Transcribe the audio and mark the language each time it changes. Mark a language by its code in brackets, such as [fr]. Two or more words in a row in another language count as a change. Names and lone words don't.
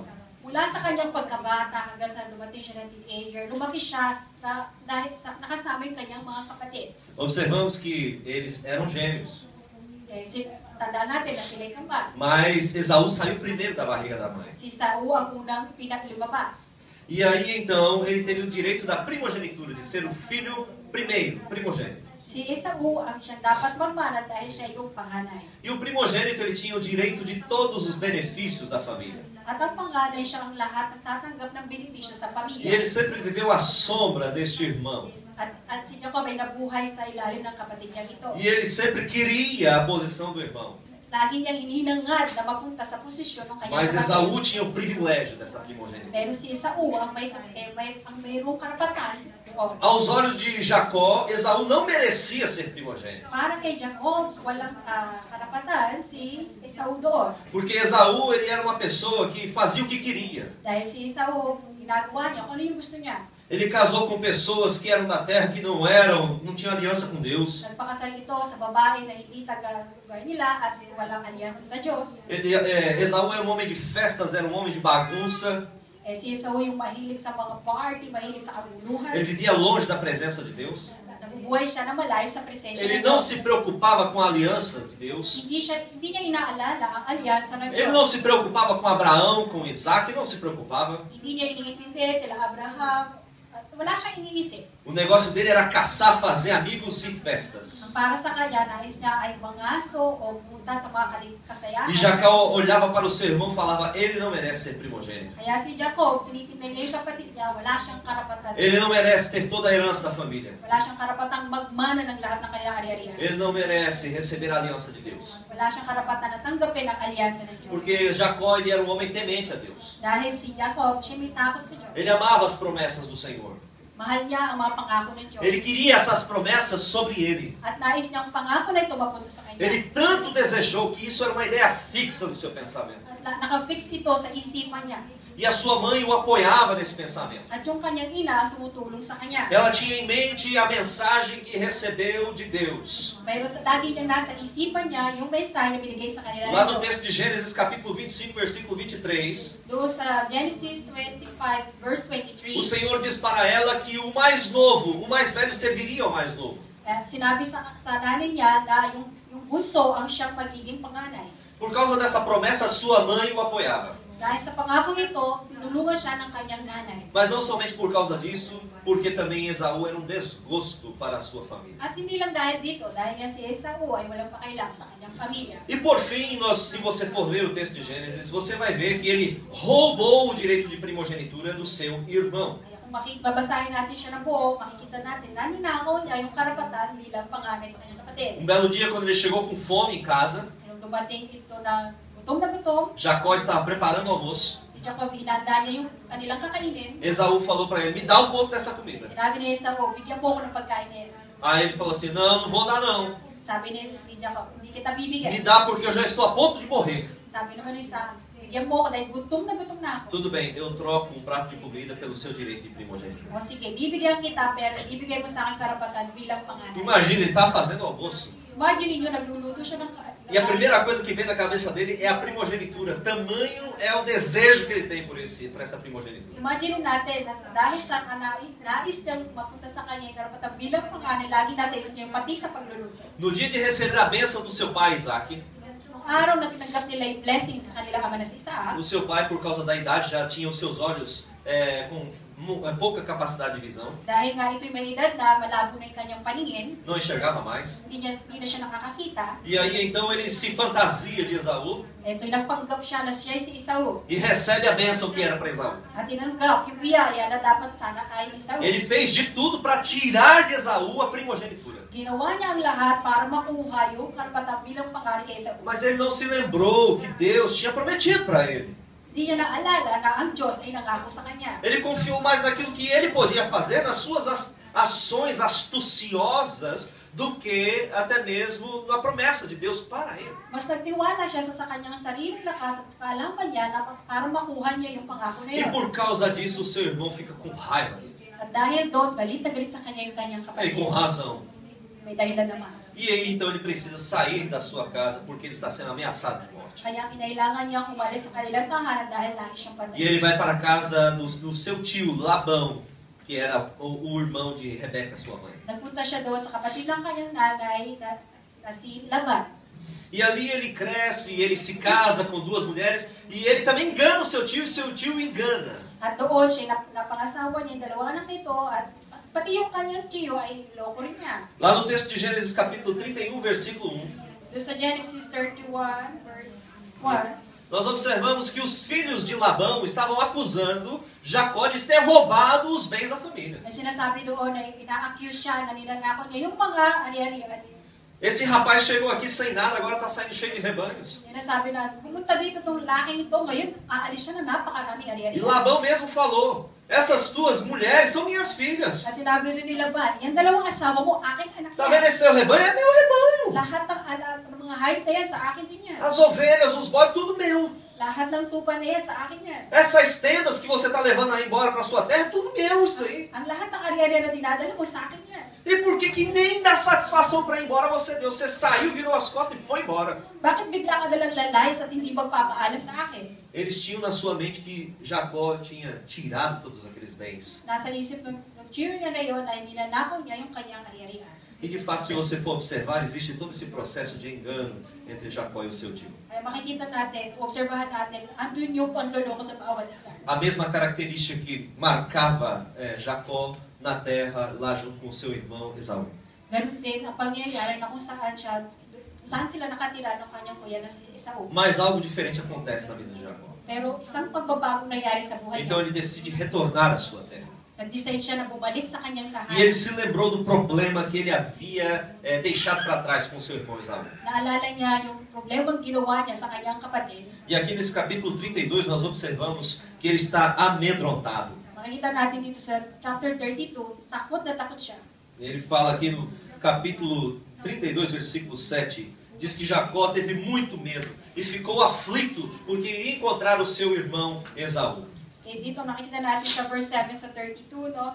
[tl] Mula sa kanyang pagkabata hanggang sa dumating siya ng teenager, lumaki siya dahil nakasama yung kanyang mga kapatid. [pt] Observamos que eles eram gêmeos. [tl] Tandaan natin na sila'y kambal. [pt] Mas Esaú saiu primeiro da barriga da mãe. [tl] Si Saul ang unang lumabas. [pt] E aí então ele teria o direito da primogenitura, de ser o filho primeiro, primogênito. [tl] Si Esau ang siyang dapat magmana dahil siya yung panganay. [pt] E o primogênito ele tinha o direito de todos os benefícios da família. [tl] At ang panganay siya ang lahat ng tatanggap ng benepisyo sa [pt] E [tl] pamilya. [pt] ele sempre viveu à sombra deste irmão. [tl] At si Jacob ay nabuhay sa ilalim ng kapatid niya ito. [pt] E ele sempre queria a posição do irmão. [tl] Lagi niyang hininangad na mapunta sa posisyon ng kanyang [pt] Mas [tl] kapatid. [pt] Esaú tinha o privilégio dessa primogenitura. [tl] Pero si Esau ang mayroong karapatan Jacob. [pt] Aos olhos de Jacó, Esaú não merecia ser primogênito. [tl] Para kay Jacob, walang karapatan si Esau doon. [pt] Porque Esaú, ele era uma pessoa que fazia o que queria. [tl] Dahil si Esau, ginagawa niya kung ano yung gusto niya. [pt] Ele casou com pessoas que eram da terra, que não tinham aliança com Deus. [tl] Nagpakasal ito sa babae na hindi taga-lugar nila at walang alyansa sa Diyos. [pt] Esaú era um homem de festas, era um homem de bagunça. [tl] Si Esau yung mahilig sa mga party, mahilig sa kaguluhan. [pt] Ele vivia longe da presença de Deus. [tl] Nabubuhay siya na malayo sa presensya [pt] Ele [tl] ng [pt] não [tl] Diyos. [pt] se preocupava com a aliança de Deus. [tl] Hindi niya inaalala ang alyansa ng Diyos. Ele não se preocupava com Abraão, com Isaac, não se preocupava. Hindi niya iniintindi sila Abraham. At wala siyang iniisip. [pt] O negócio dele era caçar, fazer amigos e festas. [tl] Ang para sa kanya, nais niya ay mangaso o pumunta sa mga kasayahan. [pt] E Jacó olhava para o seu irmão e falava, ele não merece ser primogênito. [tl] Kaya si Jacob, tinitingnan niya yung kapatid niya, wala siyang karapatan. [pt] Ele não merece ter toda a herança da família. [tl] Wala siyang karapatang magmana ng lahat ng kanyang ari-arian. [pt] Ele não merece receber a aliança de Deus. [tl] Wala siyang karapatan na tanggapin ang alyansa ng Diyos. [pt] Porque Jacó, ele era um homem temente a Deus. [tl] Dahil si Jacob, siya may takot sa Diyos. [pt] Ele amava as promessas do Senhor. [tl] Mahal niya ang mga pangako ng Diyos. [pt] Ele queria essas promessas sobre ele. [tl] At nais niyang pangako na ito mapunta sa kanya. [pt] Ele tanto desejou que isso era uma ideia fixa no seu pensamento. [tl] At nakafix ito sa isipan niya. [pt] E a sua mãe o apoiava nesse pensamento. [tl] At yung kanyang ina ang tumutulong sa kanya. [pt] Ela tinha em mente a mensagem que recebeu de Deus. [tl] Mayroon sa lagi niyang nasa isipan niya yung mensahe na binigay sa kanila [pt] Lá [tl] ng [pt] no [tl] Diyos. [pt] texto de Gênesis, capítulo 25, versículo 23, [tl] Doon sa Genesis 25, verse [pt] o 23, Senhor diz para ela que o mais novo, o mais velho serviria ao mais novo. [tl] sinabi sa nanay niya na yung bunso ang siyang magiging panganay. [pt] Por causa dessa promessa, sua mãe o apoiava. [tl] Dahil sa pangakong ito, tinulungan siya ng kanyang nanay. [pt] Mas não somente por causa disso, porque também Esaú era um desgosto para a sua família. [tl] At hindi lang dahil dito, dahil nga si Esau ay walang pakialam sa kanyang pamilya. [pt] E por fim, se você for ler o texto de Gênesis, você vai ver que ele roubou o direito de primogenitura do seu irmão. [tl] Kaya kung babasahin natin siya na buo, makikita natin na ninakaw niya yung karapatan bilang panganay sa kanyang kapatid. [pt] Um belo dia, quando ele chegou com fome em casa, [tl] Nung dumating ito na gutom, [pt] Jacó estava preparando o almoço. [tl] si Jacob hinanda niya yung kanilang kakainin. [pt] Esaú falou para ele, me dá um pouco dessa comida. [tl] Sinabi ni Esau, bigyan mo ako ng pagkain niya. [pt] Aí ele falou assim, não, não vou dar não. [tl] Sabi ni Jacob, hindi kita bibigyan. [pt] Me dá porque eu já estou a ponto de morrer. [tl] Sabi naman ni Esau, bigyan mo ako dahil gutom na ako. [pt] Tudo bem, eu troco um prato de comida pelo seu direito de primogenitura. [tl] O sige, bibigyan kita pero ibigay mo sa akin karapatan bilang panganay. [pt] Imagina, ele estava fazendo almoço. [tl] Imagine niyo, nagluluto siya ng [pt] E a primeira coisa que vem na cabeça dele é a primogenitura. Tamanho é o desejo que ele tem por essa primogenitura. [tl] Imagine natin, dahil sa nais niyang mapunta sa kanya yung karapatan bilang panganay, lagi nasa isip niya yung pati sa pagluluto. [pt] No dia de receber a bênção do seu pai, Isaac, [tl] Nung araw na tinanggap nila yung blessing sa kanilang ama na si Isaac, [pt] o seu pai, por causa da idade, já tinha os seus olhos com pouca capacidade de visão. [tl] dahil nga ito'y may edad na malabo na yung kanyang paningin, [pt] Não enxergava mais. [tl] hindi na siya nakakakita, [pt] E aí então ele se fantasia de Esaú [tl] ito'y nagpanggap siya na siya si Esau. [pt] e recebe a bênção que era para Esaú. [tl] At tinanggap yung biyaya na dapat sana kay Esau. [pt] Ele fez de tudo para tirar de Esaú a primogenitura. [tl] Ginawa niya ang lahat para makuha yung karapatan bilang panganay kay Esau. [pt] Mas ele não se lembrou que Deus tinha prometido para ele. [tl] Hindi niya naalala na ang Diyos ay nangako sa kanya. [pt] Ele confiou mais naquilo que ele podia fazer, nas suas ações astuciosas, do que até mesmo na promessa de Deus para ele. [tl] Mas nagtiwala siya sa kanyang sariling lakas at sa kaalaman niya na para makuha niya yung pangako na [pt] E [tl] yun. [pt] por causa disso, o seu irmão fica com raiva. [tl] At dahil doon, galit na galit sa kanya yung kanyang [pt] Aí, [tl] kapatid. [pt] com razão. [tl] May dahilan naman. [pt] E aí, então, ele precisa sair da sua casa porque ele está sendo ameaçado de morte. [tl] Kaya kinailangan niya umalis sa kanilang tahanan dahil lagi siyang [pt] E [tl] patay. [pt] ele vai para a casa do seu tio, Labão, que era o irmão de Rebeca, sua mãe. [tl] Nagpunta siya doon sa kapatid ng kanyang nanay na si Laban. [pt] E ali ele cresce, ele se casa com duas mulheres, e ele também engana o seu tio, e seu tio o engana. [tl] At doon siya napangasawa niya yung dalawang anak nito at pati yung kanyang tiyo ay loko rin niya. [pt] Lá no texto de Gênesis capítulo 31, versículo 1, [tl] Doon sa Genesis 31, verse 1, [pt] nós observamos que os filhos de Labão estavam acusando Jacó de ter roubado os bens da família. [tl] na sinasabi doon na ina-accuse siya na ninanako niya yung mga ari-arian. [pt] Esse rapaz chegou aqui sem nada, agora está saindo cheio de rebanhos. [tl] Sinasabi na, pumunta dito itong laking ito, ngayon aalis siya na napakaraming [pt] E [tl] ari-arian. [pt] Labão mesmo falou, essas tuas mulheres são minhas filhas. [tl] Kasi sinabi rin ni Laban, yan dalawang asawa mo, aking anak [pt] Tá vendo esse seu rebanho? É meu rebanho. [tl] Lahat ng mga hayop na yan, sa akin din yan. [pt] As ovelhas, os bodes, tudo meu. [tl] Lahat ng tupa na yan, sa akin yan. [pt] Essas tendas que você está levando aí embora para sua terra, tudo meu isso aí. [tl] Ang lahat ng ari-ari na dinadala mo, sa akin yan. [pt] E por que que nem dá satisfação para ir embora você deu? Você saiu, virou as costas e foi embora. [tl] Bakit bigla ka dalang lalayas at hindi magpapaalam sa akin? [pt] Eles tinham na sua mente que Jacó tinha tirado todos aqueles bens. [tl] Nasa isip ng cheer niya na yun na ninanakaw niya yung kanyang ari-arian. [pt] E de fato, se você for observar, existe todo esse processo de engano entre Jacó e o seu tio. [tl] Ay makikita natin, obserbahan natin, andun yung panloloko sa bawat isa. [pt] A mesma característica que marcava Jacó na terra, lá junto com seu irmão Esaú. [tl] Ganun din ang pangyayari na kung saan sila nakatira ng kanyang kuya na si Esau. [pt] Mas algo diferente acontece na vida de Jacó. [tl] Pero isang pagbabagong nangyari sa buhay [pt] Então [tl] niya. [pt] ele decide retornar à sua terra. [tl] Nag-decide siya na bumalik sa kanyang [pt] E ele [tl] tahanan. [pt] se lembrou do problema que ele havia deixado para trás com seu irmão Esaú. [tl] Naalala niya yung problemang ginawa niya sa kanyang kapatid. [pt] E aqui nesse capítulo 32 nós observamos que ele está amedrontado. [tl] Makikita natin dito sa chapter 32, takot na takot siya. [pt] Ele fala aqui no capítulo 32, versículo 7, diz que Jacó teve muito medo e ficou aflito porque iria encontrar o seu irmão Esaú. [tl] Okay, dito makikita natin sa verse 7 sa 32, no?